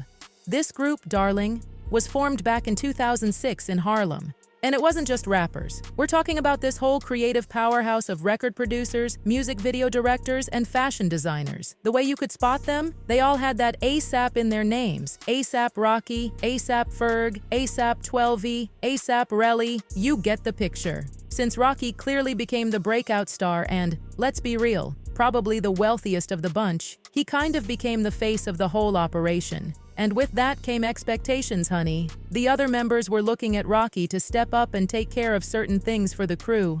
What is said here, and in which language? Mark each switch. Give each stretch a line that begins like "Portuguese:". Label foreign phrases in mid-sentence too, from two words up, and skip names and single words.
English: This group, darling, was formed back in 2006 in Harlem. And it wasn't just rappers. We're talking about this whole creative powerhouse of record producers, music video directors, and fashion designers. The way you could spot them? They all had that A$AP in their names. A$AP Rocky, A$AP Ferg, A$AP 12E, A$AP Rocky. You get the picture. Since Rocky clearly became the breakout star and, let's be real, probably the wealthiest of the bunch, he kind of became the face of the whole operation. And with that came expectations, honey. The other members were looking at Rocky to step up and take care of certain things for the crew.